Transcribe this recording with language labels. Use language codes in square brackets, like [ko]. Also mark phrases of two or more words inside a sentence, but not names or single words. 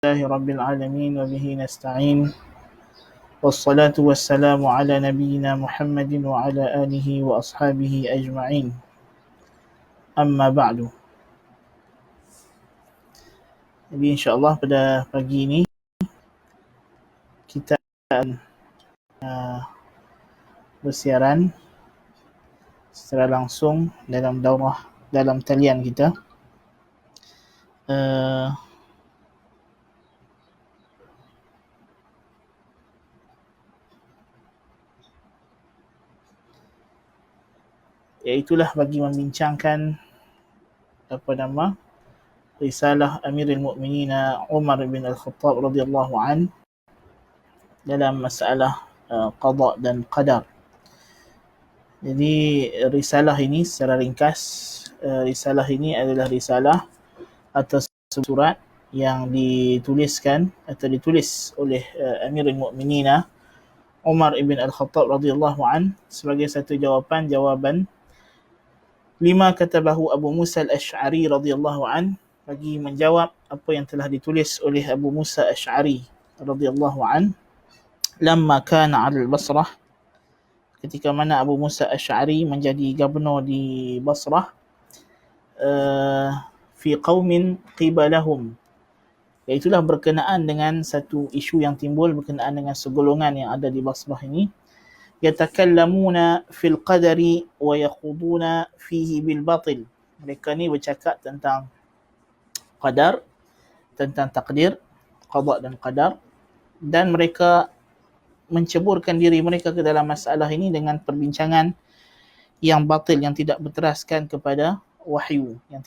[ar] لله رب العالمين وبه نستعين والصلاة والسلام على نبينا محمد وعلى آله وأصحابه أجمعين أما بعد. [ms] Jadi insyaAllah pada pagi ini kita akan bersiaran secara langsung dalam daurah, dalam talian kita. Iaitulah bagi membincangkan risalah Amirul Mukminin Umar bin Al-Khattab [ar] رضي الله عنه [ms] dalam masalah qada dan qadar. Jadi risalah ini secara ringkas, risalah ini adalah risalah atau surat yang dituliskan atau ditulis oleh Amirul Mukminin Umar ibn Al-Khattab [ar] رضي الله عنه [ms] sebagai satu jawaban [ar] لما كتبه أبو موسى الأشعري رضي الله عنه, [ms] bagi menjawab apa yang telah ditulis oleh Abu Musa Al-Asy'ari [ar] رضي الله عنه لما كان على البصرة, [ms] ketika mana Abu Musa Al-Asy'ari menjadi gubernur di Basrah, [ar] في قوم قبلهم, [ms] iaitulah berkenaan dengan satu isu yang timbul berkenaan dengan segolongan yang ada di Basrah ini, [ar] يتكلمون في القدر ويخوضون فيه بالباطل. [ms] Mereka ni bercakap tentang qadar, tentang takdir, qada dan qadar, dan mereka menceburkan diri mereka ke dalam masalah ini dengan perbincangan yang batil, yang tidak berteraskan kepada wahyu,